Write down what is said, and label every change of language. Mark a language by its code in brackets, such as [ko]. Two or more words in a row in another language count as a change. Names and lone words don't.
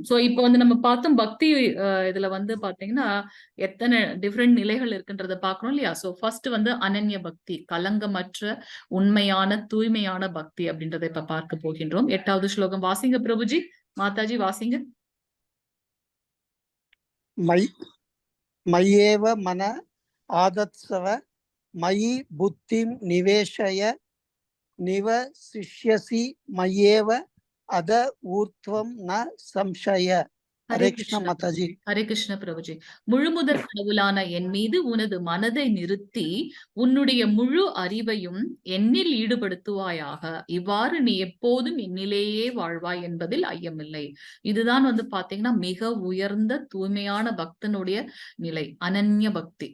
[ta] சோ இப்போ வந்து நம்ம பார்த்தோம் பக்தி இதுல வந்து பாத்தீங்கன்னா எத்தனை டிஃப்ரெண்ட் நிலைகள் இருக்குன்றத பாக்குறோம் இல்லையா? சோ ஃபர்ஸ்ட் வந்து அனன்ய பக்தி, கலங்கமற்ற உண்மையான தூய்மையான பக்தி அப்படின்றத இப்ப பார்க்க போகின்றோம். 8வது ஸ்லோகம் வாசிங்க பிரபுஜி. மாதாஜி வாசிங்க. [sa] मय्येव मन आदत्सव मयि बुद्धिं निवेशय निवसिष्यसि मय्येव अद ऊर्ध्वं न संशय. ஹரே हरे कृष्ण கிருஷ்ண माताजी. हरे कृष्ण प्रभुजी. [ta] முழுமுதற் கடவுளான என் மீது உனது மனதை நிறுத்தி உன்னுடைய முழு அறிவையும் என்னில் ஈடுபடுத்துவாயாக. இவ்வாறு நீ எப்போதும் என்னிலேயே வாழ்வாய் என்பதில் ஐயமில்லை. இதுதான் வந்து பாத்தீங்கன்னா மிக உயர்ந்த தூய்மையான பக்தனுடைய நிலை, அனன்ய பக்தி.